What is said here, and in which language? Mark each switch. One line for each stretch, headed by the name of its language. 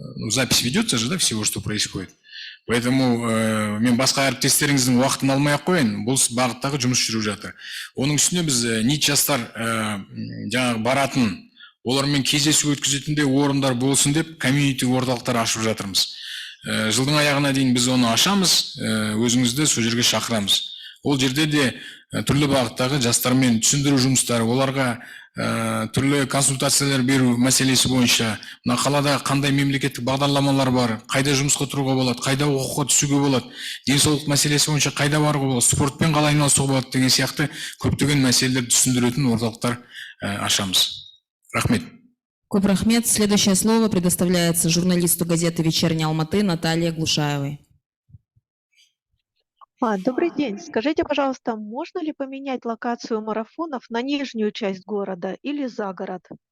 Russian: Запись ведется же, да, всего, что происходит. Поэтому
Kazakh: мен басқа әріптестеріңіздің уақытын алмай ақ қояйын, бұл бағыттағы жұмыс жүріп жатыр. Оның үстіне біз НИТ жастар жаңағы баратын, олармен кездесу өткізетіндей орындар болсын деп комьюнити орталықтар ашып жатырмыз. Жылдың аяғына дейін біз оны ашамыз, өзіңізді сол жерге шақырамыз. Ол жерде де түрлі бағыттағы жастармен түсіндіру жұмыстары, оларға түрлі консультациялар беру мәселесі бойынша, мына қалада қандай мемлекеттік бағдарламалар бар, қайда жұмысқа тұруға болады, қайда оқуға түсуге болады, денсаулық мәселесі бойынша қайда баруға болады, спортпен қалай айналысуға болады деген сияқты көптеген мәселелерді түсіндіретін орталықтар ашамыз. Рахмет. Көп рахмет.
Russian: Следующее слово предоставляется журналисту газеты «Вечерний Алматы» Наталье Глушаевой. Добрый день. Скажите, пожалуйста, можно ли поменять локацию марафонов на нижнюю часть города или за город?